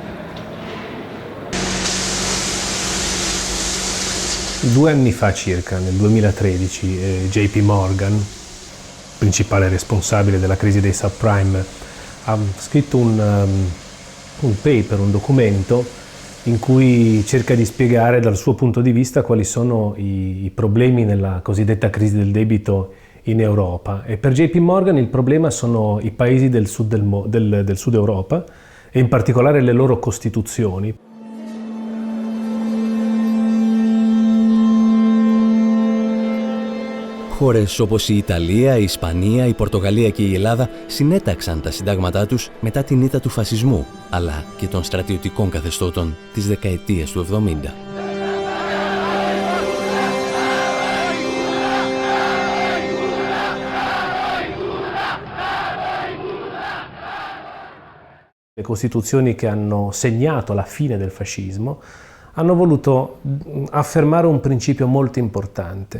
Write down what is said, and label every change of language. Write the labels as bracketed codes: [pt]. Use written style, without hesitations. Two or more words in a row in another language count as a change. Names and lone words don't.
[it] 2 anni fa circa, nel 2013, JP Morgan, principale responsabile della crisi dei subprime, ha scritto un paper, un documento in cui cerca di spiegare dal suo punto di vista quali sono i problemi nella cosiddetta crisi del debito in Europa. E per JP Morgan il problema sono i paesi del sud Europa e in particolare le loro costituzioni. [el] Χώρες όπως η Ιταλία, η Ισπανία, η Πορτογαλία και η Ελλάδα συνέταξαν τα συντάγματά τους μετά την ήττα του φασισμού, αλλά και των στρατιωτικών καθεστώτων της δεκαετίας του 70. [it] Le Costituzioni che hanno segnato la fine del fascismo hanno voluto affermare un principio molto importante.